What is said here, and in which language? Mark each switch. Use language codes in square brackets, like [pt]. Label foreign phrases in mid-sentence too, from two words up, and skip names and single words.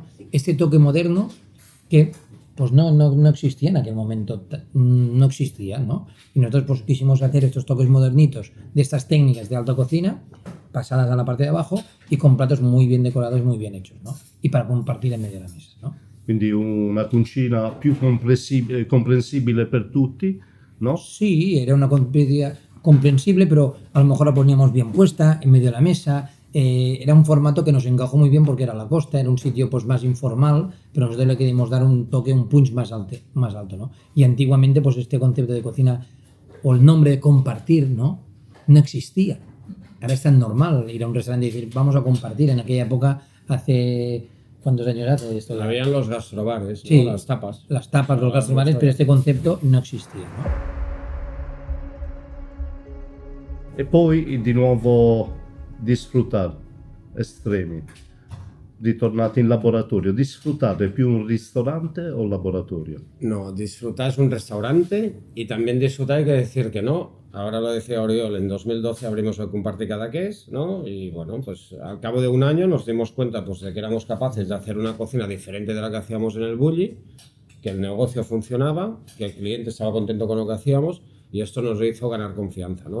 [es] Este toque moderno que pues no existía en aquel momento, no existía, ¿no? Y nosotros pues quisimos hacer estos toques modernitos de estas técnicas de alta cocina pasadas a la parte de abajo y con platos muy bien decorados, muy bien hechos, ¿no? Y para compartir en medio de la mesa, ¿no? [it] Quindi una cucina più comprensibile per tutti, [es] ¿no? Sí, era una comida comprensible, pero a lo mejor la poníamos bien puesta en medio de la mesa. Era un formato que nos encajó muy bien porque era la costa, era un sitio pues más informal, pero nosotros le queríamos dar un toque, un punch más alto, ¿no? Y antiguamente pues este concepto de cocina o el nombre de compartir, ¿no? No existía. Ahora es tan normal ir a un restaurante y decir vamos a compartir. En aquella época, hace ¿cuántos años hace esto? Habían los gastrobares, sí, ¿no? Las tapas. Las tapas, los gastrobares, pero este concepto no existía, ¿no? [it] E poi di nuovo disfrutar, estremi, ritornati in laboratorio. ¿Disfrutar più un ristorante o un laboratorio? [es] No, disfrutar es un restaurante y también disfrutar hay que decir que no. Ahora lo decía Oriol, en 2012 abrimos el Compartir Cadaqués, ¿no? Y bueno, pues al cabo de un año nos dimos cuenta pues, de que éramos capaces de hacer una cocina diferente de la que hacíamos en el Bulli, que el negocio funcionaba, que el cliente estaba contento con lo que hacíamos y esto nos hizo ganar confianza, ¿no?